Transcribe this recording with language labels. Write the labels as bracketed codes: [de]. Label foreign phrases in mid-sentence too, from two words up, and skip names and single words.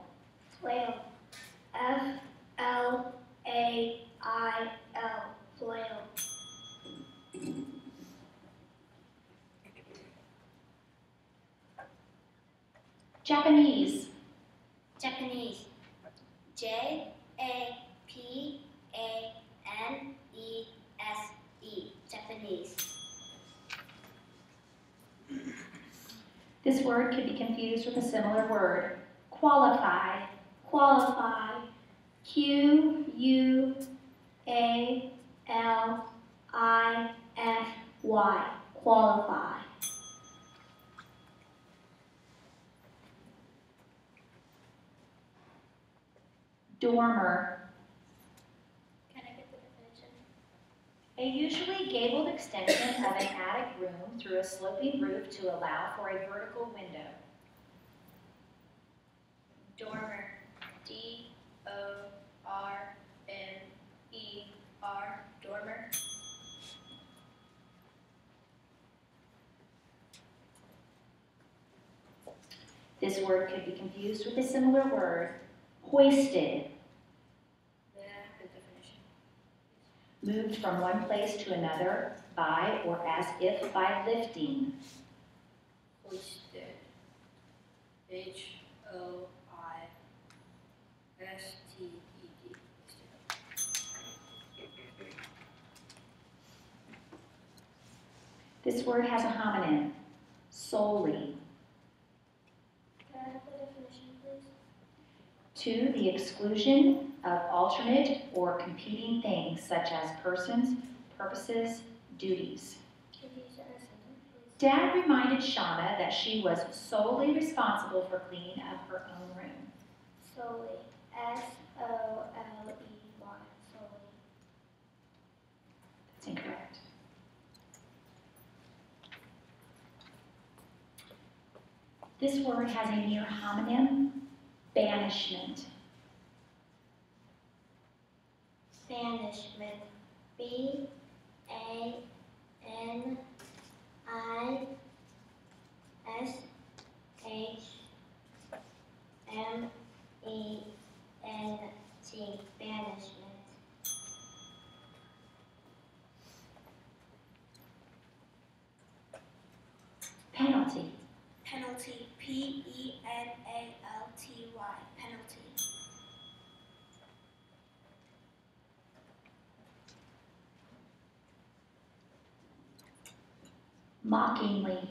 [en] Flail. F-L-A-I-L. Flail. Japanese. Japanese. J-A-P-A-N-E-S-E. Japanese. This word could be confused with a similar word. Qualify. Qualify. Q-U-A-L-I-F-Y. Qualify. Dormer. Can I get the definition? A usually gabled extension of an attic room through a sloping roof to allow for a vertical window. Dormer. D-O-R-M-E-R. Dormer. This word could be confused with a similar word. Hoisted. The definition. Moved from one place to another by or as if by lifting. Hoisted. H-O-I-S-T-E-D. This word has a homonym. Solely. Can I have the definition, please? To the exclusion of alternate or competing things such as persons, purposes, duties. Can you use it in a sentence, please? Dad reminded Shauna that she was solely responsible for cleaning up her own room. Solely. S-O-L-E-Y. Solely. That's incorrect. This word has a near homonym. Banishment. Banishment. B-A-N-I-S-H-M-E-N-T. Banishment. Penalty. Penalty. P-E-N-A-L-T-Y. Penalty. Mockingly.